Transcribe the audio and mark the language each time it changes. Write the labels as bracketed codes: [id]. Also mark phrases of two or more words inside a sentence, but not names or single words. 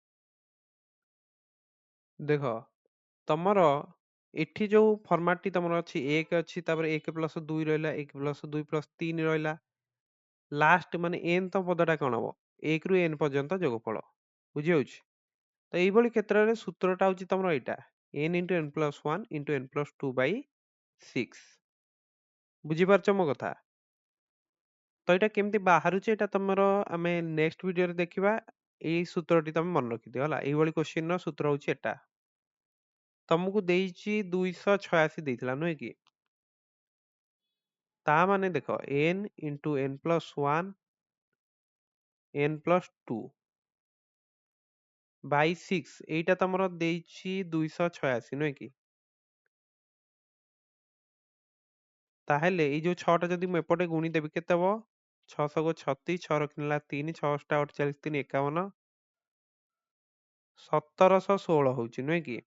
[or] ଦେଖ ତମର ଏଠି ଯୋଉ ଫର୍ମାଟଟି ତମର ଅଛି 1 ଅଛି, ତାପରେ 1 ପ୍ଲସ୍ 2 ରହିଲା, 1 ପ୍ଲସ୍ 2 ପ୍ଲସ୍ 3 ରହିଲା, ଲାଷ୍ଟ ମାନେ n ତ ପଦଟା କଣ ହବ? 1 ରୁ n ପର୍ଯ୍ୟନ୍ତ ଯୋଗଫଳ। ବୁଝିହଉଛି? ତ ଏଇଭଳି କ୍ଷେତ୍ରରେ ସୂତ୍ରଟା ହଉଛି ତମର ଏଇଟା [en] n into n plus 1 into n plus 2 by 6। [or] ବୁଝିପାରୁଛ ମୋ କଥା? ତ ଏଇଟା କେମିତି ବାହାରୁଛି ଏଇଟା ତମର ଆମେ [en] next videore [or] ଦେଖିବା। ଏଇ ସୂତ୍ରଟି ତମେ ମନେ ରଖିଦିଅ ହେଲା। ଏଇଭଳି କ୍ୱେଶ୍ଚିନର ସୂତ୍ର ହଉଛି ଏଟା। ତମକୁ ଦେଇଛି 286 ଦେଇଥିଲା ନୁହେଁ କି? ତା ମାନେ ଦେଖ [en] n into n plus 1 n plus 2 by 6 [or] এইଟା ତମର ଦେଇଛି 286 ନୁହେଁ କି? ତାହେଲେ ଏଇ ଯୋଉ 6ଟା ଯଦି ମୁଁ ଏପଟେ ଗୁଣିଦେବି କେତେ ହବ? 6 × 36, 6 ରଖିନେଲା 3, 6 × 8 = 48, 3 51, 1716 ହଉଛି ନୁହେଁ କି?